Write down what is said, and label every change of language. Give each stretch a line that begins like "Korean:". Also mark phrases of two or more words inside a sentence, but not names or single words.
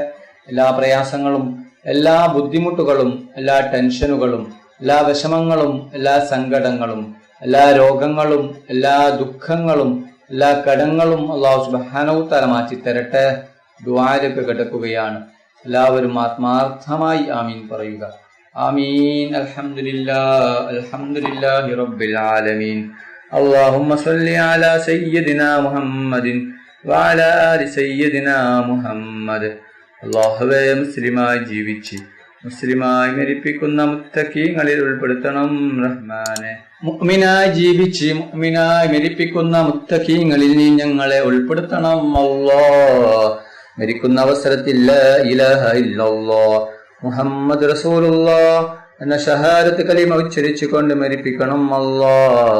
Malayalam: എല്ലാ പ്രയാസങ്ങളും എല്ലാ ബുദ്ധിമുട്ടുകളും എല്ലാ ടെൻഷനുകളും എല്ലാ വിഷമങ്ങളും എല്ലാ സങ്കടങ്ങളും എല്ലാ രോഗങ്ങളും എല്ലാ ദുഃഖങ്ങളും എല്ലാ കടങ്ങളും അല്ലാഹു
Arabic: سبحانه وتعالى
Malayalam: മാറ്റി തരട്ടെ. ദുആയിലേക്ക് കിടക്കുകയാണ്. എല്ലാവരും ആത്മാർത്ഥമായി ആമീൻ പറയുക.
Arabic: آمين. الحمد لله رب العالمين. اللهم صل على سيدنا محمد وعلى آل سيدنا محمد.
Malayalam: അല്ലാഹുവേ, മുസ്ലിമായി ജീവിച്ച് മുസ്ലിമായി മരിപ്പിക്കുന്ന മുത്തഖീങ്ങളിൽ ഉൾപ്പെടുത്തണം റഹ്മാനെ. മുഅ്മിനായി ജീവിച്ച് മുഅ്മിനായി മരിപ്പിക്കുന്ന മുത്തഖീങ്ങളിൽ നീ ഞങ്ങളെ ഉൾപ്പെടുത്തണം അല്ലാഹ്. മരിക്കുന്ന അവസരത്തിൽ
Arabic: لا إله إلا الله محمد رسول الله
Malayalam: എന്ന ഷഹാദത്ത് കലിമ ഉച്ചരിച്ചുകൊണ്ട് മരിപ്പിക്കണം അല്ലാഹ്.